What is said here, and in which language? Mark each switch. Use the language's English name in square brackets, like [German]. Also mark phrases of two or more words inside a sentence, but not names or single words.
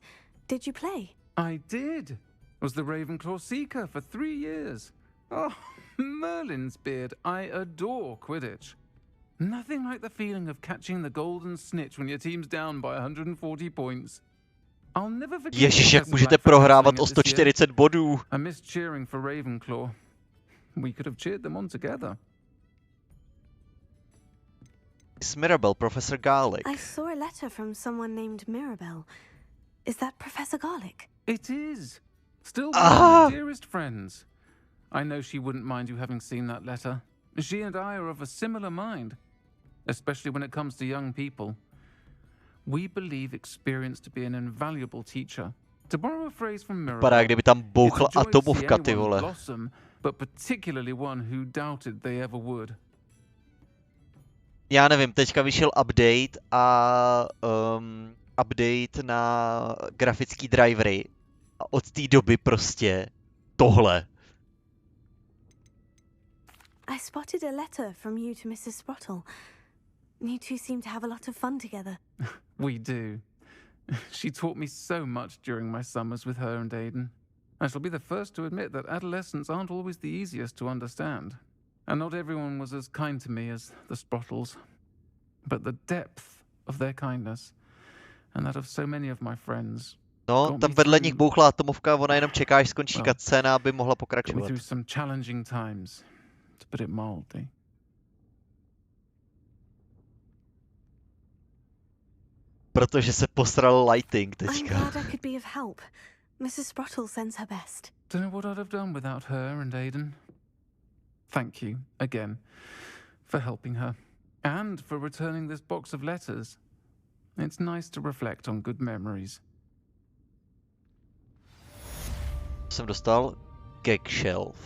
[English] Did you play? I did. Was the Ravenclaw Seeker for 3 years. Oh, Merlin's beard. I adore Quidditch. Nothing like the feeling of catching the golden snitch when your team's down by 140 points. I'll never forget. [Czech] Ježiš, jak můžete prohrávat o 140 bodů? [English] I missed cheering for Ravenclaw. We could have cheered them on together. Miss Mirabel, Professor Garlick. I saw a letter from someone named Mirabel. Is that Professor Garlick? It is. Still one of my dearest friends. I know she wouldn't mind you having seen that letter. She and I are of a similar mind, especially when it comes to young people. We believe experience to be an invaluable teacher. To borrow a phrase from Mirabel, [Czech] Vypadá, kdyby tam bouchla atomovka, ty vole. [English] Blossom, but particularly one who doubted they ever would. [Czech] Já nevím, teďka vyšel update a update na grafický drivery a od té doby prostě tohle. [English] I spotted a letter from you to Mrs. Sprottle. You two seem to have a lot of fun together. We do. She taught me so much during my summers with her and Aiden. I shall be the first to admit that adolescents aren't always the easiest to understand. And not everyone was as kind to me as the Sprottles. But the depth of their kindness, and that of so many of my friends. [Czech] No, tam vedle nich bouchla atomovka, ona jenom čeká, až skončí cutscéna, aby mohla pokračovat. [English] Through some challenging times, to put it mildly. [Czech] Protože se posral lighting teďka. [English] I'm glad I could be of help. Mrs. Sprottle sends her best. Don't know what I'd have done without her and Aiden. Thank you, again, for helping her. And for returning this box of letters. It's nice to reflect on good memories. [Czech] Jsem dostal [English] gag shelf.